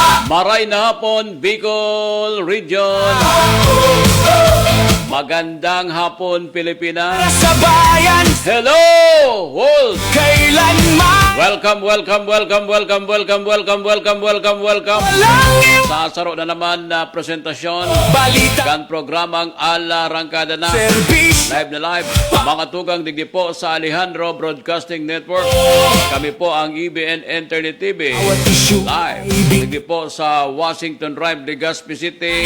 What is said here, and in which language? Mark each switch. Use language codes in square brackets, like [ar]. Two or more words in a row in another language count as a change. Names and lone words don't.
[bik] Maray na hapon, Bicol Region. [tl] Magandang hapon, Pilipinas. Sa bayan, [en] Hello, world! [tl] kailanman Welcome. walang [bik] Sasaro na naman na presentasyon [tl] balita, [bik] kan programang Ala Rangkada na. [tl] serbisyo. Live na live. [bik] Mga tugang digdi po sa Alejandro Broadcasting Network. [tl] Kami po ang EBN Internet TV. Bawat issue Live. ay [bik] Digdi po sa Washington Drive, Legazpi City.